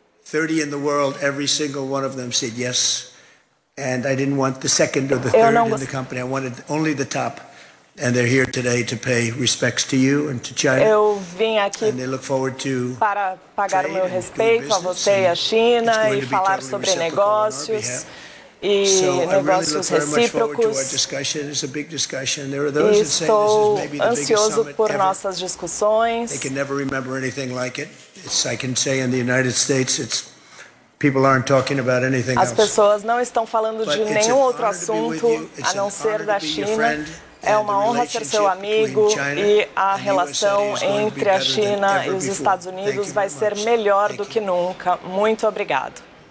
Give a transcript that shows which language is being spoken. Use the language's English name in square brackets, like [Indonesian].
[English] 30 in the world, every single one of them said yes. And I didn't want the second or the third in the company. I wanted only the top. And they're here today to pay respects to you and to China. [Portuguese] Eu vim aqui para pagar o meu respeito a você e a China e falar sobre negócios. E negócios recíprocos. E estou ansioso por nossas discussões. [English] They can never remember anything like it. I can say in the United States, people aren't talking about anything else. [Portuguese] As pessoas não estão falando de nenhum outro assunto a não ser da China. É uma honra ser seu amigo e a relação entre a China e os Estados Unidos vai ser melhor do que nunca. Muito obrigado.